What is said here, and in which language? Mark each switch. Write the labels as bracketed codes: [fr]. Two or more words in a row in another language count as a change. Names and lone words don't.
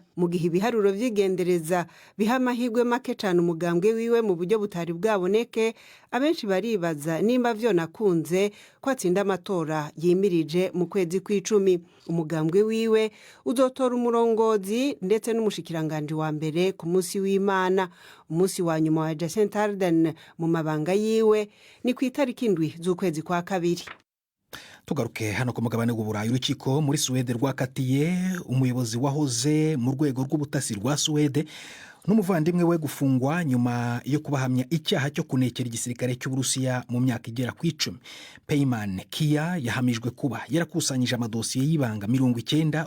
[rn] Mu gihe ibiharuro vy'igendereza biha amahirwe make cyane umugambwe wiwe mu buryo butari bwaboneke, abenshi baribaza nimba nakunze ko atsinda amatora yimirije mu kwezi kw'icumi. Umugambwe wiwe uzotora umurongozi ndetse n'umushikiranganje wa mbere ku munsi w'Imana. Umunsi wa nyuma wa Jacinda Ardern mu mabanga yiwe ni ku itariki 7 z'ukwezi kwa 2. [rw] Tugaruke hano ku mugabane w'Uburayi. Urukiko muri Suwede rwakatiye umuyobozi wahoze mu rwego rw'ubutasi rwa Suwede n'umuvandimwe we gufungwa nyuma yo kubahamya icyaha cyo kunekera igisirikare cy'Uburusiya mu myaka igera ku 10. Peyman Kia yahamijwe kuba yarakusanyije amadosiye y'ibanga 90.